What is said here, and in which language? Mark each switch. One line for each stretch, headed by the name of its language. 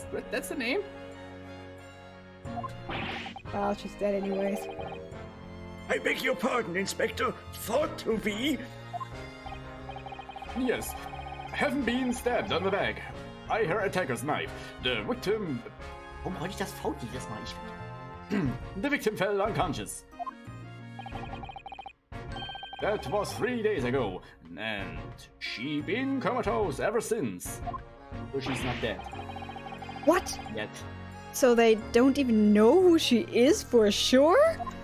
English: That's the name? Well, she's dead anyways. I beg your pardon, Inspector. Thought to be? Yes. Haven't been stabbed on the back by her attacker's knife. The victim...
German: Warum wollte ich das V jedes Mal?
English: The victim fell unconscious. That was 3 days ago, and she been comatose ever since. So she's not dead What? yet. So they don't even know who she is for sure?